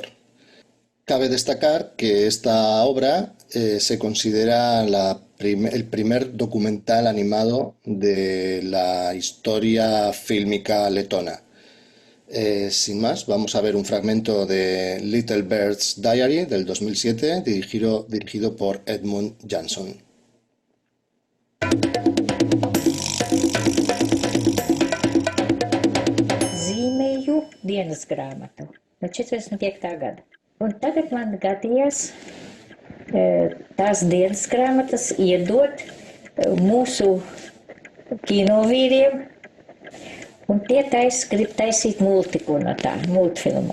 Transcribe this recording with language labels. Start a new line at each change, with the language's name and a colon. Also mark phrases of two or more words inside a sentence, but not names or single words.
Spanish: Cabe destacar que esta obra se considera el primer documental animado de la historia fílmica letona. Sin más, vamos a ver un fragmento de Little Bird's Diary del 2007, dirigido por Edmund Jansson.
Latvian: Zīmēju dienas grāmatu no 45. gada. Un tagad man gadījās tās dienas grāmatas iedot mūsu kinovīriem, un tie grib taisīt multiku no tā, multfilmu.